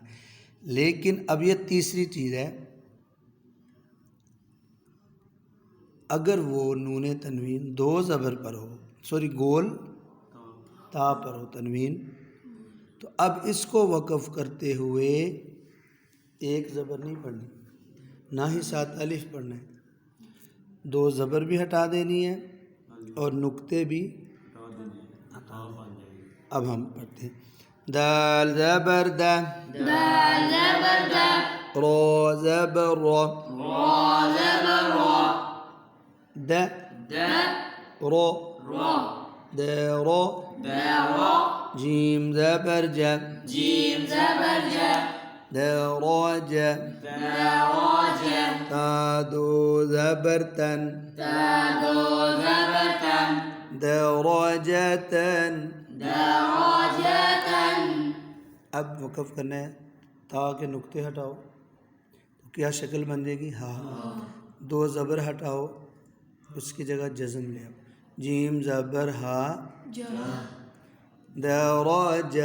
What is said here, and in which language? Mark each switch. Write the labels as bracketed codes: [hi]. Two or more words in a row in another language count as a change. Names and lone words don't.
[ur] لیکن اب یہ تیسری چیز ہے، اگر وہ نون تنوین 2 زبر پر ہو، گول تا پر ہو تنوین، تو اب اس کو وقف کرتے ہوئے ایک زبر نہیں پڑھنی، نہ ہی ساتھ الف پڑھنا ہے. 2 زبر بھی ہٹا دینی ہے اور نقطے بھی ہٹا دینی. اب ہم پڑھتے ہیں. دال زبر دا، دال زبر دا، را زبر را، را زبر را، دا دا، را، را، دارا، دارا، جیم زبر جا، جیم زبر جا، دراجة، دراجة، تا 2 زبر تن، تادو زبر تن، دراجة. دراجة. اب وقف کرنا ہے، تا کے نقطے ہٹاؤ تو کیا شکل بن جائے گی؟ ہاں. 2 زبر ہٹاؤ، اس کی جگہ جزم لے آؤ. جیم زبر ہا، دراجة،